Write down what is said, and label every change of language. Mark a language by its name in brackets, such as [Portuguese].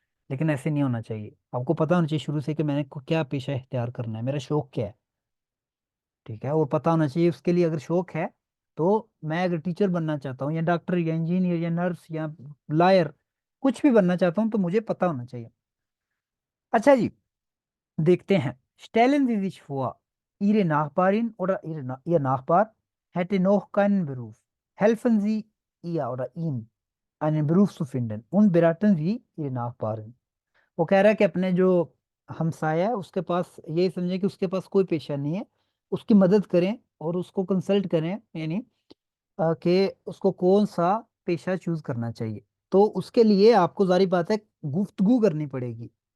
[Hindi] लेकिन ऐसे नहीं होना चाहिए, आपको पता होना चाहिए शुरू से कि मैंने क्या पेशा इख्तियार करना है, मेरा शौक क्या है। ठीक है। और पता होना चाहिए उसके लिए, अगर शौक है तो मैं अगर टीचर बनना चाहता हूँ या डॉक्टर या इंजीनियर या नर्स या लॉयर, कुछ भी बनना चाहता हूँ, तो मुझे पता होना चाहिए। अच्छा जी, देखते हैं। [German] Stellen Sie sich vor, Ihre Nachbarin oder Ihr Nachbar hätte noch keinen Beruf. Helfen Sie ihr oder ihm, einen Beruf zu finden und beraten Sie Ihre Nachbarin. [Hindi] वो कह रहा है कि अपने जो हमसाया है उसके पास, ये समझे कि उसके पास कोई पेशा नहीं है, उसकी मदद करें और उसको कंसल्ट करें, यानी कि उसको कौन सा पेशा चूज करना चाहिए। तो उसके लिए आपको जारी बात है, गुफ्तगू करनी पड़ेगी।